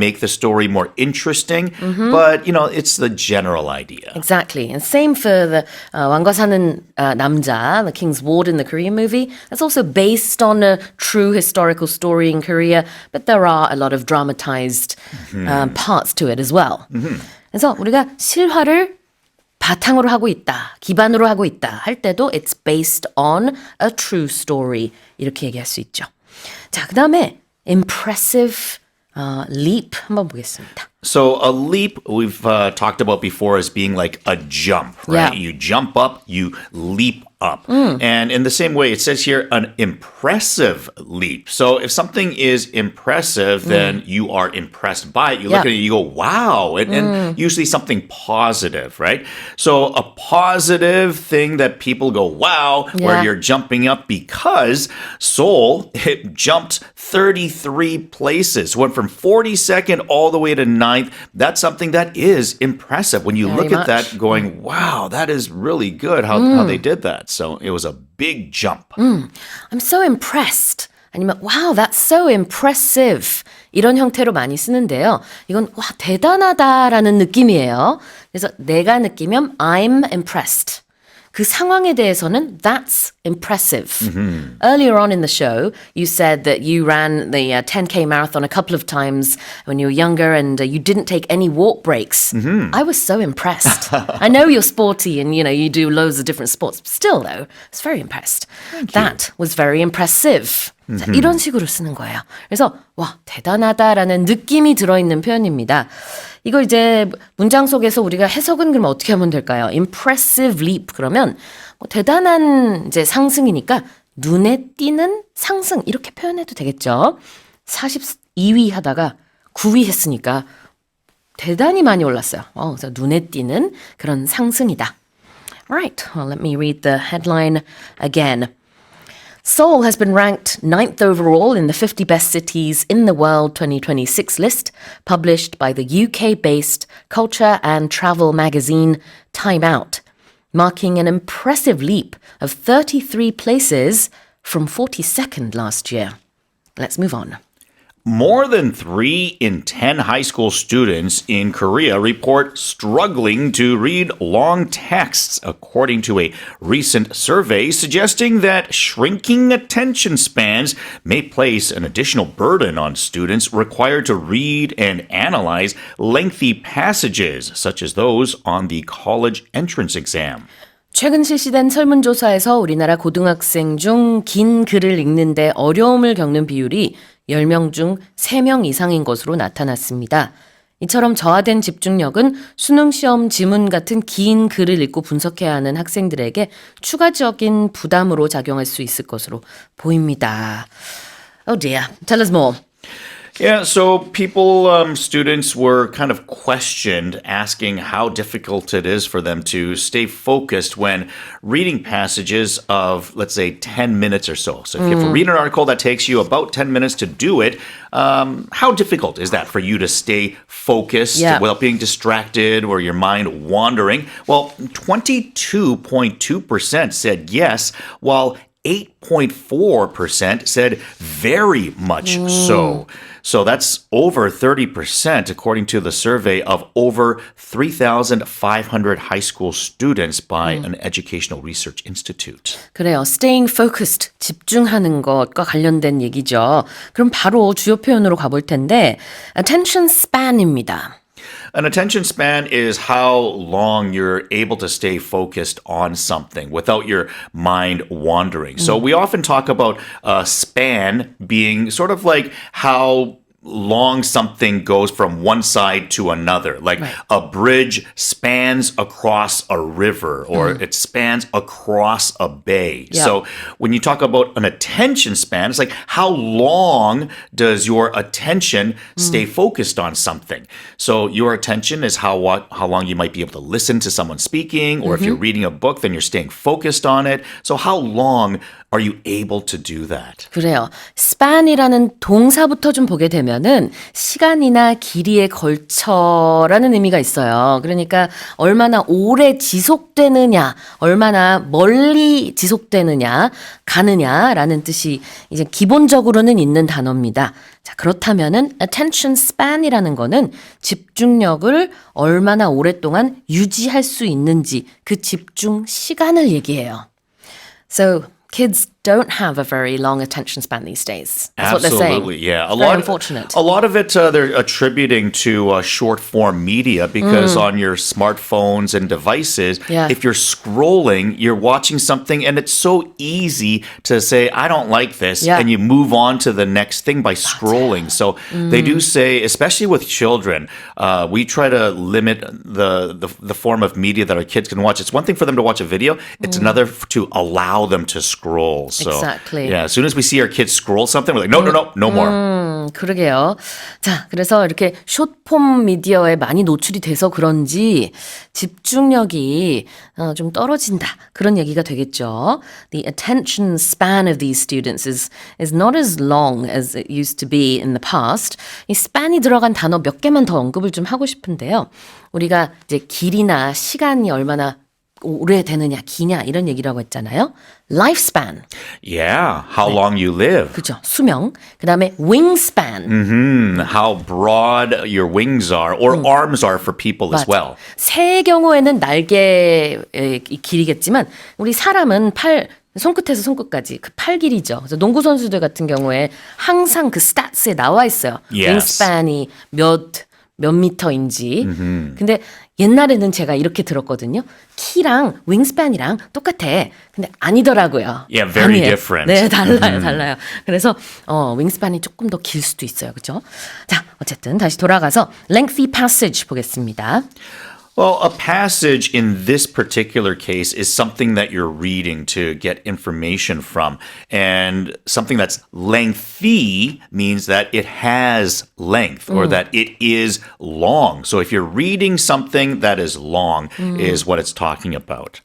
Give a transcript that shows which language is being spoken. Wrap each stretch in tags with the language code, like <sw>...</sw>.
<en>make the story more interesting, but it's the general idea. Exactly. And same for the 왕과 사는 남자, the King's Ward in the Korean movie. That's also based on a true historical story in Korea, but there are a lot of dramatized parts to it as well.</en> <ko>그래서 우리가 실화를 바탕으로 하고 있다, 기반으로 하고 있다 할 때도</ko> <en>it's based on a true story</en> <ko>이렇게 얘기할 수 있죠. 자, 그다음에 impressive leap 한번 보겠습니다.</ko> <en>So a leap we've talked about before as being like a jump, right? Yeah. You jump up, you leap up. And in the same way, it says here an impressive leap. So if something is impressive, then you are impressed by it. You look Yeah. at it, you go, wow. And usually something positive, right? So a positive thing that people go, wow, where Yeah. you're jumping up because Seoul, it jumped 33 places, went from 42nd all the way to 9th. That's something that is impressive. When you Very look at that much. going, wow, that is really good how they did that. So it was a big jump. I'm so impressed.</en> <ko>아니면</ko> <en>wow, that's so impressive.</en> <ko>이런 형태로 많이 쓰는데요. 이건 와, 대단하다라는 느낌이에요. 그래서 내가 느끼면</ko> <en>I'm impressed.</en> <ko>그 상황에 대해서는</ko> <en>that's impressive. Earlier on in the show, you said that you ran the 10K marathon a couple of times when you were younger and you didn't take any walk breaks. I was so impressed. I know you're sporty and you do loads of different sports. But still though, I was very impressed. That was very impressive.</en> <ko>자, 이런 식으로 쓰는 거예요. 그래서 와, 대단하다라는 느낌이 들어있는 표현입니다. 이거 이제 문장 속에서 우리가 해석은 그럼 어떻게 하면 될까요? Impressive leap 그러면 뭐 대단한 이제 상승이니까 눈에 띄는 상승 이렇게 표현해도 되겠죠. 42위 하다가 9위 했으니까 대단히 많이 올랐어요. 그래서 눈에 띄는 그런 상승이다.</ko> <en>Right, well, let me read the headline again. Seoul has been ranked 9th overall in the 50 best cities in the world 2026 list, published by the UK-based culture and travel magazine Time Out, marking an impressive leap of 33 places from 42nd last year. Let's move on. More than 3 in 10 high school students in Korea report struggling to read long texts, according to a recent survey suggesting that shrinking attention spans may place an additional burden on students required to read and analyze lengthy passages, such as those on the college entrance exam. 최근 실시된 설문조사에서 우리나라 고등학생 중 긴 글을 읽는데 어려움을 겪는 비율이 10명 중 3명 이상인 것으로 나타났습니다. 이처럼 저하된 집중력은 수능시험 지문 같은 긴 글을 읽고 분석해야 하는 학생들에게 추가적인 부담으로 작용할 수 있을 것으로 보입니다. Oh dear. Tell us more. Yeah, so students were kind of questioned, asking how difficult it is for them to stay focused when reading passages of, let's say, 10 minutes or so. So if you have to read an article that takes you about 10 minutes to do it, how difficult is that for you to stay focused without being distracted or your mind wandering? Well, 22.2% said yes, while 8.4% said very much so. So that's over 30%, according to the survey of over 3,500 high school students by an educational research institute.</en> <ko>그래요.</ko> <en>Staying focused,</en> <ko>집중하는 것과 관련된 얘기죠. 그럼 바로 주요 표현으로 가볼 텐데 attention span입니다.</ko> <en>An attention span is how long you're able to stay focused on something without your mind wandering. So we often talk about a span being sort of like how long something goes from one side to another. Like a bridge spans across a river or it spans across a bay. Yeah. So when you talk about an attention span, it's like how long does your attention stay focused on something? So your attention is how long you might be able to listen to someone speaking, or if you're reading a book, then you're staying focused on it. So how long are you able to do that?</en> <ko>그래요. span이라는 동사부터 좀 보게 되면은 시간이나 길이에 걸쳐라는 의미가 있어요. 그러니까 얼마나 오래 지속되느냐, 얼마나 멀리 지속되느냐, 가느냐라는 뜻이 이제 기본적으로는 있는 단어입니다. 자, 그렇다면은 attention span이라는 거는 집중력을 얼마나 오랫동안 유지할 수 있는지 그 집중 시간을 얘기해요.</ko> <en>So kids don't have a very long attention span these days. That's what they're saying. Absolutely, yeah. Very unfortunate. A lot of it they're attributing to short form media because on your smartphones and devices, Yeah. if you're scrolling, you're watching something, and it's so easy to say, "I don't like this," Yeah. and you move on to the next thing by scrolling. So they do say, especially with children, we try to limit the form of media that our kids can watch. It's one thing for them to watch a video; it's another to allow them to scroll. So, Exactly. yeah, as soon as we see our kids scroll something, we're like, no more.</en> <ko>그러게요. 자, 그래서 이렇게 숏폼 미디어에 많이 노출이 돼서 그런지 집중력이 좀 떨어진다. 그런 얘기가 되겠죠.</ko> <en>The attention span of these students is not as long as it used to be in the past.</en> <ko>이 span이 들어간 단어 몇 개만 더 언급을 좀 하고 싶은데요. 우리가 이제 길이나 시간이 얼마나 오래 되느냐, 기냐 이런 얘기라고 했잖아요.</ko> <en>lifespan. Yeah, how long you live.</en> <ko>그죠. 수명. 그다음에 wingspan.</ko> <en>How broad your wings are or arms are for people as</en> <ko>맞아.</ko> <en>well.</en> <ko>새의 경우에는 날개의 길이겠지만 우리 사람은 손끝에서 손끝까지 그 팔 길이죠. 그래서 농구 선수들 같은 경우에 항상 그 스tats 나와 있어요.</ko> <en>Yes.</en> <ko>윙스팬이 몇 미터인지. 근데 옛날에는 제가 이렇게 들었거든요. 키랑 윙스팬이랑 똑같아. 근데 아니더라고요.</ko> <en>Yeah, very</en> <ko>아니에요.</ko> <en>different.</en> <ko>네, 달라요. 그래서 윙스팬이 조금 더 길 수도 있어요. 그죠? 자, 어쨌든 다시 돌아가서 lengthy passage 보겠습니다.</ko> <en>Well, a passage in this particular case is something that you're reading to get information from. And something that's lengthy means that it has length or that it is long. So if you're reading something that is long is what it's talking about.</en>